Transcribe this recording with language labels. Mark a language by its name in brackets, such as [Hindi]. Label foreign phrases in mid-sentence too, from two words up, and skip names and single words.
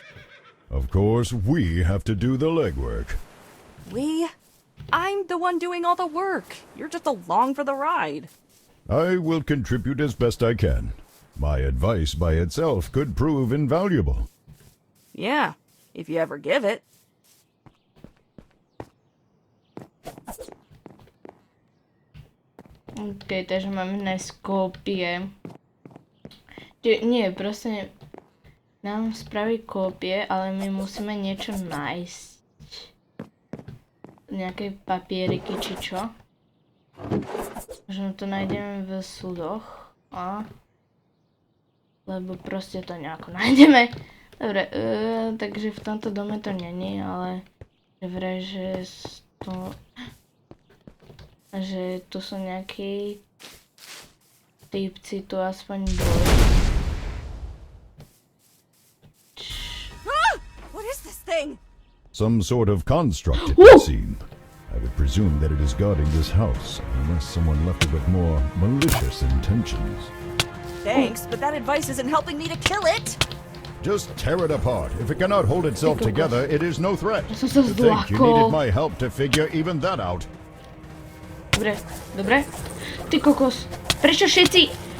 [English] Of course, we have to do the legwork. We? I'm the one doing all the work. You're just along for the ride. I will contribute as best I can. My advice by itself could prove invaluable. Yeah, if you ever give it. [Slovak] OK, takže máme nájsť kópie. Nie, proste nám spraví kópie, ale my musíme niečo nájsť. Nejaké papieriky či čo. Možno to nájdeme v súdoch. Lebo proste to nejako nájdeme. Dobre, takže v tomto dome to není, ale vraj, že tu sú nejakí typci, tu aspoň boli. [English] What is this thing? Some sort of construct, it would seem. I would presume that it is guarding this house, unless someone left it with more malicious intentions. Thanks, but that advice isn't helping me to kill it! Just tear it apart. If it cannot hold itself together, it is no threat. To sa think you needed my help to figure even that out. [Slovak] Dobre, dobre. Ty kokos, prečo všetci?